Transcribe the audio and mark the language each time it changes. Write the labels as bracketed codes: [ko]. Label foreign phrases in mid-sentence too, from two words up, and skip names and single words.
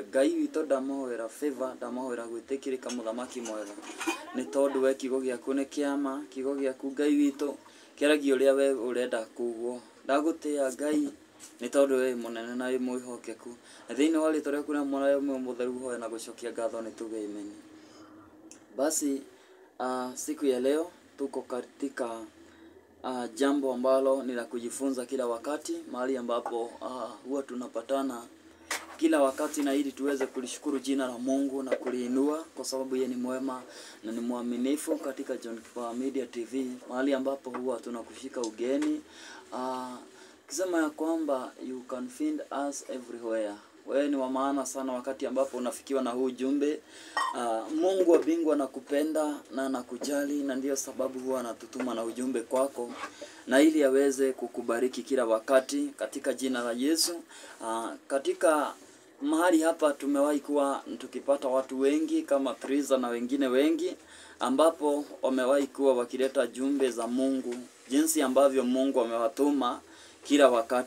[ki] Ngai witũ ndamahoera favor, ndamahoera gwĩtĩkĩrĩka mũthamaki mwega nĩ tondũ we kiugo gĩaku nĩ kĩama, kiugo gĩaku Ngai witũ kĩaragia ũrĩa we ũrenda kugwo. Ndagũtĩĩa Ngai nĩ tondũ we mũnene na wĩ mwĩhokeku, na thĩinĩ wa rĩĩtwa rĩaku na mwana ũmwe mũtheru hoya na gũcokia ngatho nĩ tuge amen. [sw] Basi siku ya leo tuko katika jambo ambalo ni la kujifunza kila wakati, mahali ambapo huwa tunapatana kila wakati na ili tuweze kulishukuru jina la Mungu na kuliinua kwa sababu yeye ni mwema na ni mwaminifu katika John Kipawa Media TV, mahali ambapo huwa tunakushika ugeni kisema ya kwamba [en] you can find us everywhere. [sw] Wewe ni wa maana sana wakati ambapo unafikiwa na huu jumbe. Mungu wa mbingu anakupenda na anakujali, na ndio sababu huwa anatutuma na ujumbe kwako na ili aweze kukubariki kila wakati katika jina la Yesu. Katika mahali hapa tumewahi kuwa tukipata watu wengi kama Triza na wengine wengi ambapo wamewahi kuwa wakileta jumbe za Mungu, jinsi ambavyo Mungu amewatuma kila wakati.